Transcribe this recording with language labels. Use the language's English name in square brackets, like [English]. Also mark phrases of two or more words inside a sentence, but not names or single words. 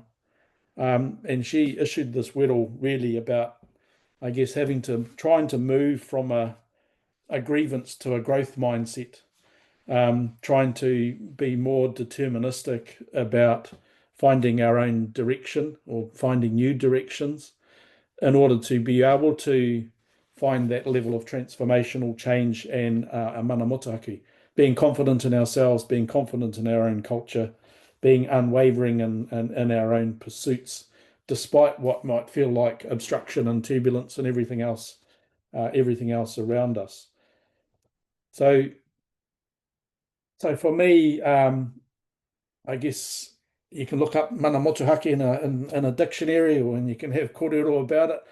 [English] And she issued this whittle really about, I guess, trying to move from a grievance to a growth mindset, trying to be more deterministic about finding our own direction or finding new directions in order to be able to find that level of transformational change and a [Māori] mana motuhake, [English] being confident in ourselves, being confident in our own culture, being unwavering in our own pursuits, despite what might feel like obstruction and turbulence and everything else around us. So for me, I guess you can look up [Māori] Mana Motuhake [English] in a dictionary, or and you can have kōrero about it.